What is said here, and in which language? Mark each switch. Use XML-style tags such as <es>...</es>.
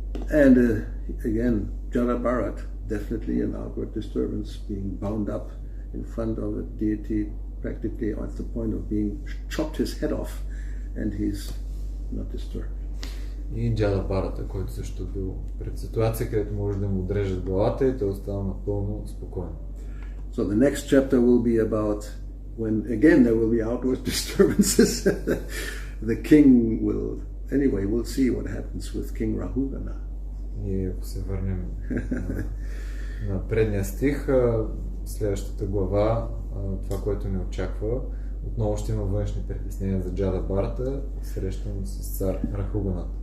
<en>And again, Jara Bharat, definitely an outward disturbance, being bound up in front of a deity, practically at the point of being chopped his head off, and he's not disturbed.</en> <bg>И Джада Бхарата, който също бил пред ситуация, където може да му отрежат главата и той остава напълно спокоен.</bg> <en>So the next chapter will be about when again there will be outward disturbances. The king will, anyway, we'll see what happens with King Rahugana.</en> <bg>И ако се върнем на предния стих, следващата глава, това, което ни очаква, отново ще има външни притеснения за Джада Бхарата, срещан с цар Рахуганат.</bg>